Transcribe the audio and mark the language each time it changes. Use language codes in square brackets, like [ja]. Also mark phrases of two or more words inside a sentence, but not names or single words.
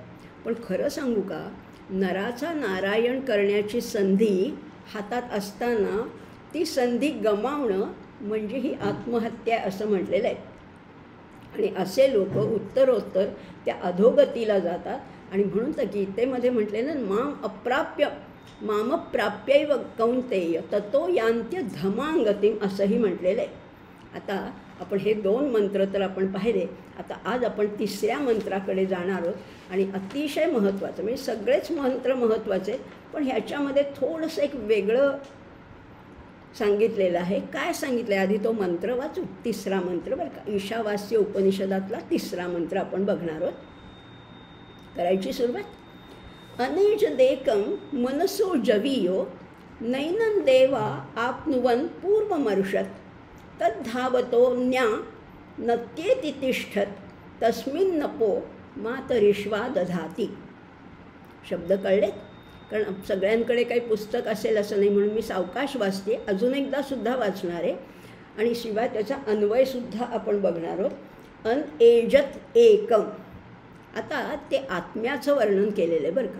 [mr] पण खरं सांगू का, नराचा नारायण करण्याची संधी हातात असताना ती संधी गमावणं म्हणजे ही आत्महत्या असं म्हटलेलं आहे. आणि असे लोक उत्तरोत्तर त्या अधोगतीला जातात. आणि म्हणून तर गीतेमध्ये म्हटलेलं [sa] मामप्राप्यैव कौन्तेय ततो यान्त्य धमांगतिम [mr] असंही म्हटलेलं आहे. आता आपण हे 2 मंत्र तर आपण पाहिले. आता आज आपण 3ऱ्या मंत्राकडे जाणार आहोत. आणि अतिशय महत्त्वाचं म्हणजे सगळेच मंत्र महत्त्वाचे पण ह्याच्यामध्ये थोडंसं एक वेगळं सांगितलेलं आहे. काय सांगितलं आहे आधी तो मंत्र वाचू. 3रा मंत्र बरं का. ईशावास्य उपनिषदातला 3रा मंत्र आपण बघणार आहोत. करायची सुरुवात. [sa] अनेज देकं मनसो जवीयो नैनं देवा आप्नुवन् पूर्वमर्षत् तद्धावतो न्या नत्येति तिष्ठत् तस्मिन्नपो मातरिष्वा दधाती. [mr] शब्द कळले? कारण सगळ्यांकडे काही पुस्तक असेल असं नाही म्हणून मी सावकाश वाचते. अजून एकदा सुद्धा वाचणार आहे. आणि शिवाय त्याचा अन्वयसुद्धा आपण बघणार आहोत. [sa] अनएजत एकम. [mr] आता ते आत्म्याचं वर्णन केलेलं आहे बरं का.